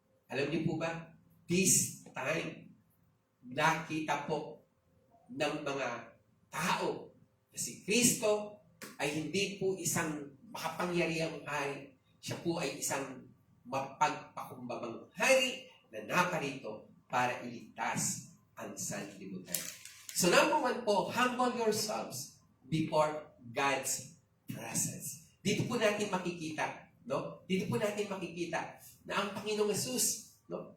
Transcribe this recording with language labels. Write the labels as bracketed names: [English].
[Filipino] Alam niyo po ba, [English] this time, [Filipino] nakita po ng mga tao na si Kristo ay hindi po isang makapangyarihang hari. Siya po ay isang mapagpakumbabang hari na naparito para iligtas ang sanlibutan. [English] So number one po, humble yourselves before God's presence. [Filipino] Dito po natin makikita, no? Dito po natin makikita na ang Panginoong Hesus, no?